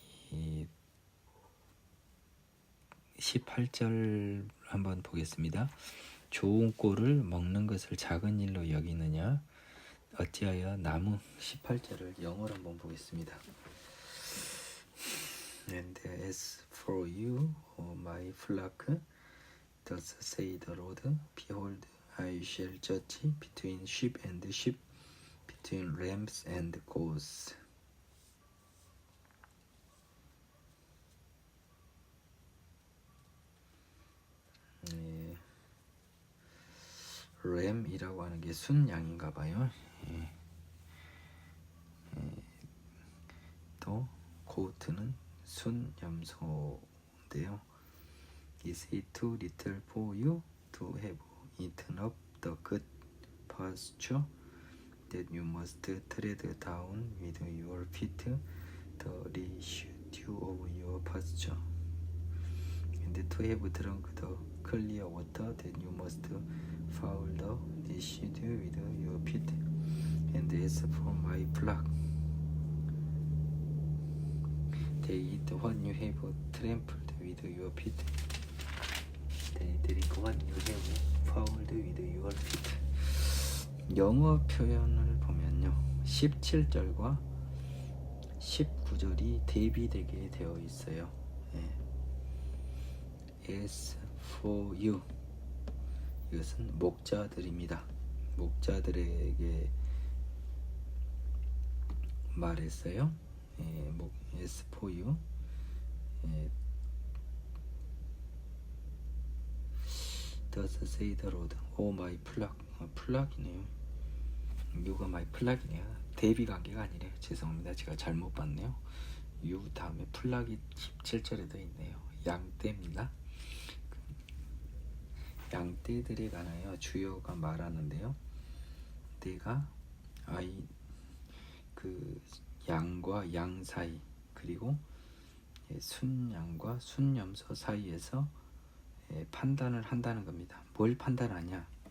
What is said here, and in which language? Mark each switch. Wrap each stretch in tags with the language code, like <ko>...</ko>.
<ko>이 18절 한번 보겠습니다. 좋은 꼴을 먹는 것을 작은 일로 여기느냐 어찌하여 나무 18절을 영어로 한번 보겠습니다.</ko> <en>And as for you, O my flock, thus say the Lord, behold, I shall judge between sheep and sheep, between lambs and goats.</en> <ko>램이라고 하는 게 순양인가 봐요. 또 고트는 순염소인데요.</ko> <en>Is it too little for you to have eaten up the good pasture that you must tread down with your feet the residue of your pasture, and to have drunk the clear water that you must foul the residue with your feet, and as for my flock, they eat what you have trampled with your feet. They drink what you have fouled with your feet.</en> <ko>영어 표현을 보면요, 17절과 19절이 대비되게 되어 있어요.</ko> <en>As for you,</en> <ko>이것은 목자들입니다. 목자들에게 말했어요.</ko> <en>As for you, thus say the Lord, O my flock.</en> <ko>플락이네요.</ko> <en>You가 my flock이네요.</en> <ko>대비 관계가 아니래요. 죄송합니다. 제가 잘못 봤네요. You 다음에 플락이 17절에도 있네요. 양떼입니다. 양떼들에 관하여 주여가 말하는데요. 내가 그 양과 양 사이, 그리고 순양과 순염소 사이에서 판단을 한다는 겁니다. 뭘 판단하냐?</ko>